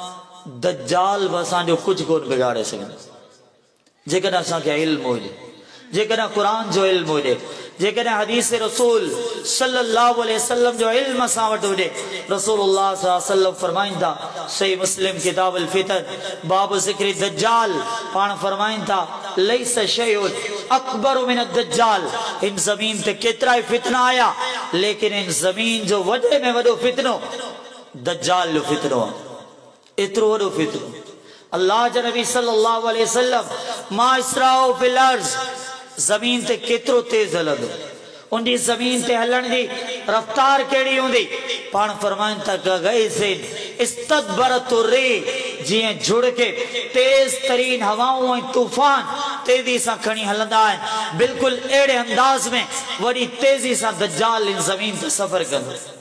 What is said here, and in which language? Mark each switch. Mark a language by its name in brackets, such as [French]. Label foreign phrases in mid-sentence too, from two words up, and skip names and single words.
[Sindhi] दज्जाल बि असांजो कुझु कोन बिगाड़े सघंदो जेकॾहिं असांखे इल्म हुजे जेकॾहिं क़ुरान जो इल्म हुजे जेकॾहिं हदीस रसूल [Arabic] صلى الله عليه وسلم [Sindhi] जो इल्म असां वटि हुजे रसूलुल्लाह [Arabic] صلى الله عليه وسلم [Sindhi] फरमाइनि था सही मुस्लिम किताब अल फितन बाब ज़िक्र दज्जाल पाण फरमाइनि था [Arabic] ليس شيء أكبر من الدجال [Sindhi] इन ज़मीन ते केतिरा ई फितना आया लेकिन इन ज़मीन जो वॾे में वॾो फितनो दज्जाल जो फितनो आहे एतिरो वॾो फितनो अल्लाह जा नबी [Arabic] صلى الله عليه وسلم ما إسراعه في الأرض [Sindhi] ज़मीन ते केतिरो तेज हलंदो उनजी ज़मीन ते हलण जी रफ्तार कहिड़ी हूंदी पाण फरमाइनि था [Arabic] غيث استدبرته الريح [Sindhi] जीअं झुड़ के तेज तरीन हवाऊं ऐं तूफान तेजी सां खणी हलंदा आहिनि बिल्कुलु अहिड़े अंदाज़ में वॾी तेज़ी सां दज्जाल इन ज़मीन ते सफ़र कंदो